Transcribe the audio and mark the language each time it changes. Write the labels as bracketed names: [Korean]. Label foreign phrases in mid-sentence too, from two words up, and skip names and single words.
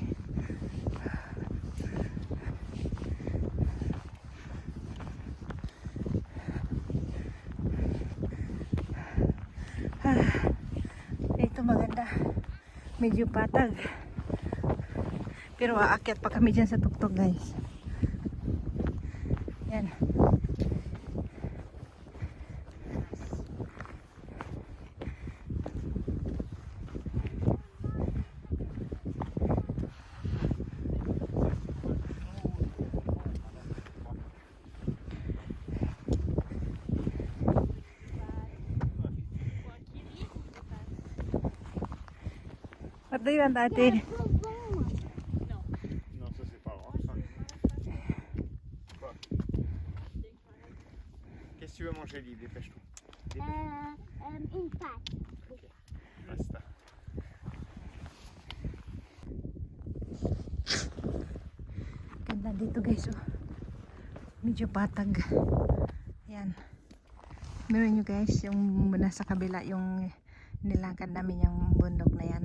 [Filipino] Dito maganda, medyo patag, pero aakyat pa kami dyan sa tuktok guys. Yan. [English] What do you want, Ate? [French] Non, ça c'est pas grave. Ça. Quoi? Qu'est-ce que tu veux manger, Lily? Dépêche-toi. Une pâte. [Filipino] Ok. Basta. Ganda dito guys, oh. Medyo patag. Yan. Meron nyo guys, yung nasa kabila, yung nilakad namin yung bundok na yan.